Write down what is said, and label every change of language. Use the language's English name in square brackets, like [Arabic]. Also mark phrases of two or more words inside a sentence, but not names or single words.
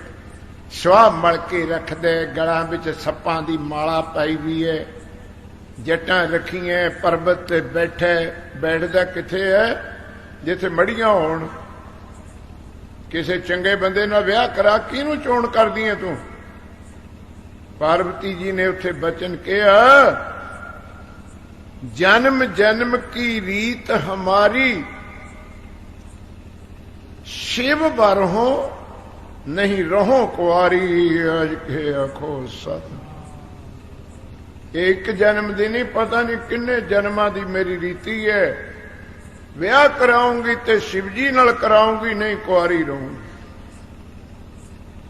[Punjabi] ਸਵਾਹ ਮਲ ਕੇ ਰੱਖਦੇ, ਗਲਾਂ ਵਿੱਚ ਸੱਪਾਂ ਦੀ ਮਾਲਾ ਪਾਈ ਵੀ ਹੈ, ਜੱਟਾਂ ਰੱਖੀਆਂ, ਪਰਬਤ ਤੇ ਬੈਠੇ। ਬੈਠਦਾ ਕਿੱਥੇ ਹੈ? ਜਿੱਥੇ ਮੜੀਆਂ ਹੋਣ। ਕਿਸੇ ਚੰਗੇ ਬੰਦੇ ਨਾਲ ਵਿਆਹ ਕਰਾ, ਕਿਹਨੂੰ ਚੋਣ ਕਰਦੀ ਹੈ ਤੂੰ? ਪਾਰਵਤੀ ਜੀ ਨੇ ਉੱਥੇ ਬਚਨ ਕਿਹਾ, [Braj] जन्म जन्म की रीत हमारी, शिव बरहो नहीं रहो कुआरी। [Punjabi] ਅਜ ਕੇ ਆਖੋ ਸਤ। ਇਕ ਜਨਮ ਦੀ ਨਹੀਂ, ਪਤਾ ਨਹੀਂ ਕਿੰਨੇ ਜਨਮਾਂ ਦੀ ਮੇਰੀ ਰੀਤੀ ਹੈ। ਵਿਆਹ ਕਰਾਊਂਗੀ ਤੇ ਸ਼ਿਵ ਜੀ ਨਾਲ ਕਰਾਊਂਗੀ, ਨਹੀਂ ਕੁਆਰੀ ਰਹੂੰਗੀ।